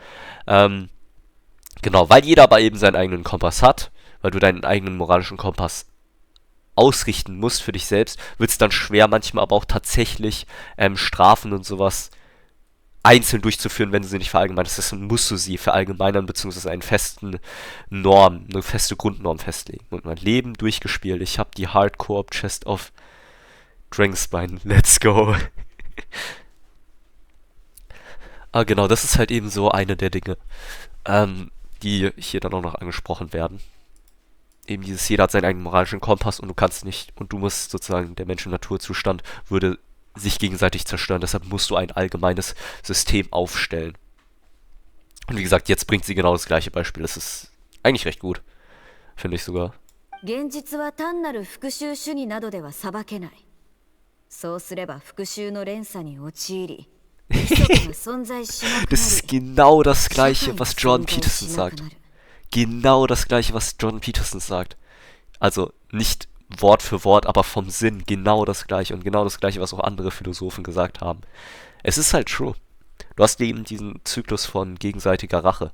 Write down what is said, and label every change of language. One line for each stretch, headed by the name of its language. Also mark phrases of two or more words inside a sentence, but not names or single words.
German: Genau, weil jeder aber eben seinen eigenen Kompass hat, weil du deinen eigenen moralischen Kompass ausrichten musst für dich selbst, wird es dann schwer, manchmal aber auch tatsächlich Strafen und sowas einzeln durchzuführen, wenn du sie nicht verallgemeinerst. Deswegen musst du sie verallgemeinern, beziehungsweise eine feste Grundnorm festlegen. Und mein Leben durchgespielt. Ich habe die Hardcore Chest of Dragonspine.
English: Let's go.
German: Genau, das ist halt eben so eine der Dinge, die hier dann auch noch angesprochen werden. eben dieses, jeder hat seinen eigenen moralischen Kompass und du kannst nicht, und du musst sozusagen, der Menschen-Naturzustand würde sich gegenseitig zerstören, deshalb musst du ein allgemeines System aufstellen. Und wie gesagt, jetzt bringt sie genau das gleiche Beispiel, das ist eigentlich recht gut, finde ich sogar.
Japanese: 現実は単なる復讐主義などでは裁けない。そうすれば復讐の連鎖に陥り、規則が存在しなくなり、
German: Das ist genau das gleiche, was Jordan Peterson sagt. Genau das gleiche, was Jordan Peterson sagt. Also nicht Wort für Wort, aber vom Sinn genau das gleiche und genau das gleiche, was auch andere Philosophen gesagt haben. Es ist halt true. Du hast eben diesen Zyklus von gegenseitiger Rache.